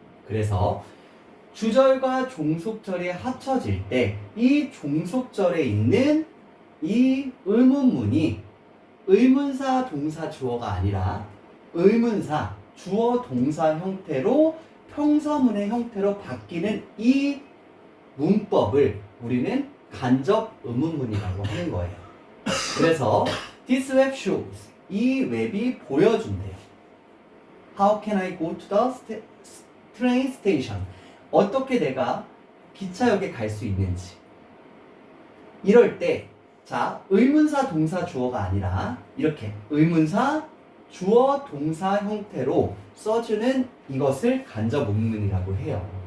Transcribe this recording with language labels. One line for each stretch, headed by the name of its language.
Korean: 그래서 주절과 종속절이 합쳐질 때 이 종속절에 있는 이 의문문이 의문사 동사 주어가 아니라 의문사 주어 동사 형태로 평서문의 형태로 바뀌는 이 문법을 우리는 간접 의문문이라고 하는 거예요. 그래서
English: This web shows,
Korean: 이 웹이 보여준대요.
English: How can I go to the train station?
Korean: 어떻게 내가 기차역에 갈 수 있는지. 이럴 때 자, 의문사 동사 주어가 아니라 이렇게 의문사 주어 동사 형태로 써주는 이것을 간접 의문문이라고 해요.